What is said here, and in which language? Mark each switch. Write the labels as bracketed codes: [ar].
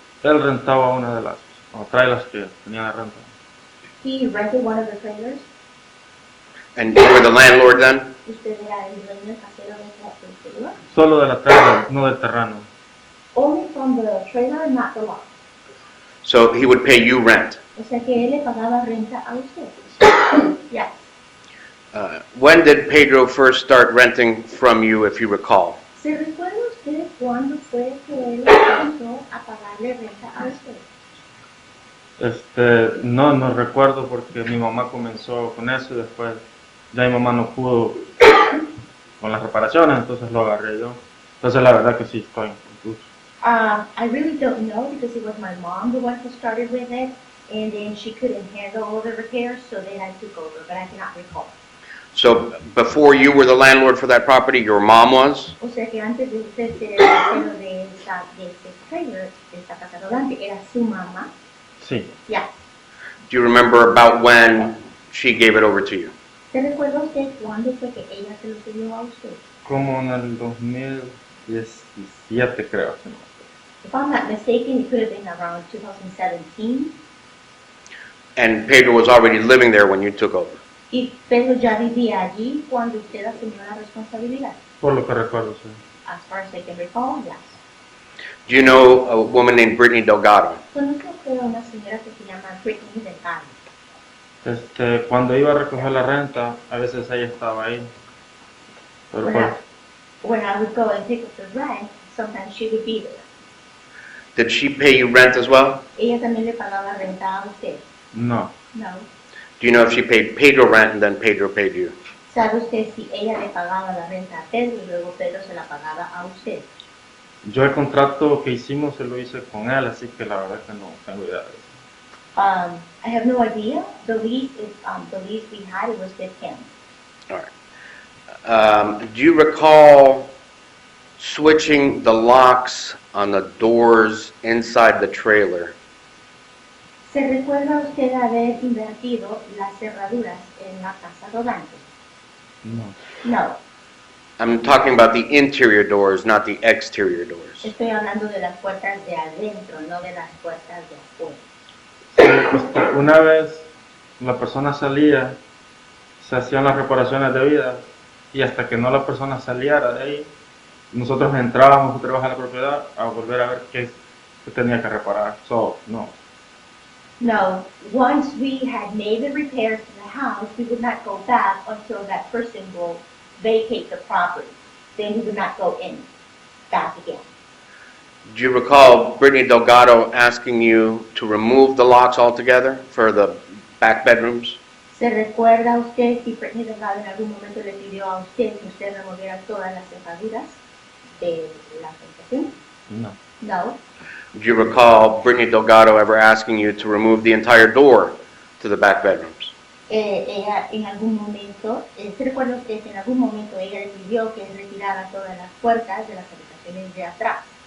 [es] él rentaba una de las, o trailers que tenía de renta. [en] He rented one of the trailers. And you were the landlord then? [es] Usted era el dueño casero de esa trailer. Solo de la trailer, no del terreno. [en] Only from the trailer, not the lot. So he would pay you rent. [es] O sea que él le pagaba renta a usted. [en] Yes. When did Pedro first start renting from you, if you recall? [es] ¿Se recuerda usted cuándo fue que él comenzó a pagarle renta a usted? No recuerdo porque mi mamá comenzó con eso y después ya mi mamá no pudo con las reparaciones, entonces lo agarré yo. Entonces la verdad que sí estoy confuso. [en] I really don't know because it was my mom the one who started with it, and then she couldn't handle all the repairs, so then I took over, but I cannot recall. So before you were the landlord for that property, your mom was? [es] O sea que antes de usted ser el casero de este trailer, de esta casa rodante, era su mamá. Sí. [en] Yes. Do you remember about when she gave it over to you? [es] ¿Se recuerda usted cuándo fue que ella se lo pidió a usted? Como en el 2017 creo. Si no me acuerdo. [en] If I'm not mistaken, it could have been around 2017. And Pedro was already living there when you took over. [es] Y Pedro ya vivía allí cuando usted asumió la responsabilidad. Por lo que recuerdo, sí. [en] As far as I can recall, yes. Do you know a woman named Brittany Delgado? [es] Conozco a una señora que se llama Britney Delgado. Cuando iba a recoger la renta, a veces ella estaba ahí. Pero [en] When I would go and pick up the rent, sometimes she would be there. Did she pay you rent as well? [es] Ella también le pagaba renta a usted. no. [en] No. Do you know if she paid Pedro rent and then Pedro paid you? [es] ¿Sabe usted si ella le pagaba la renta a Pedro y luego Pedro se la pagaba a usted? Yo el contrato que hicimos se lo hice con él, así que la verdad que no tengo idea de eso. [en] I have no idea. The lease we had, it was with him. All right. Do you recall switching the locks on the doors inside the trailer? [es] ¿Se recuerda usted haber invertido las cerraduras en la casa rodante? No. [en] No. I'm talking about the interior doors, not the exterior doors. [es] Estoy hablando de las puertas de adentro, no de las puertas de afuera. Una vez la persona salía, se hacían las reparaciones debidas y hasta que no la persona saliera de ahí, nosotros entrábamos otra vez a la propiedad a volver a ver qué tenía que reparar. [en] So, no. No, once we had made the repairs to the house, we would not go back until that person will vacate the property. Then we would not go in back again. Do you recall Brittany Delgado asking you to remove the locks altogether for the back bedrooms? [es] ¿Se recuerda usted si Brittany Delgado en algún momento le pidió a usted que usted removiera todas las cerraduras de la habitación? No. [en] No. Do you recall Brittany Delgado ever asking you to remove the entire door to the back bedrooms? [es] Ella en algún momento, ¿se recuerda usted que en algún momento ella le pidió que retirara todas las puertas de las habitaciones de atrás?